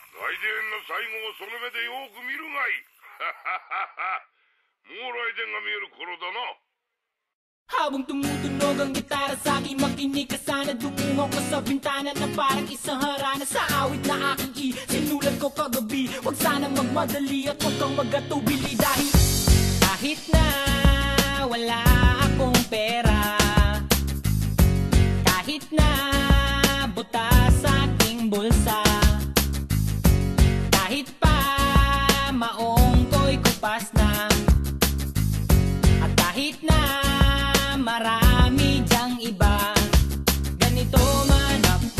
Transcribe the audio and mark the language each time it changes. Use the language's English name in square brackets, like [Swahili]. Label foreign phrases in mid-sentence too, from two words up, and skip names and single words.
[Japanese] 電の最後をその目でよく見るがいい。もう雷電が見える頃だな。 [Filipino] Habang tumutunog ang gitara sa akin, makinig ka sana. Dumungo ko sa bintana na parang isang harana. Sa awit na aking sinulat ko kagabi. Huwag sanang magmadali at huwag kang magatubili. Dahil kahit na wala akong pera, kahit na butas sa aking bulsa, kahit pa maong ko'y kupas na, at kahit na marami dyang iba, ganito man ako.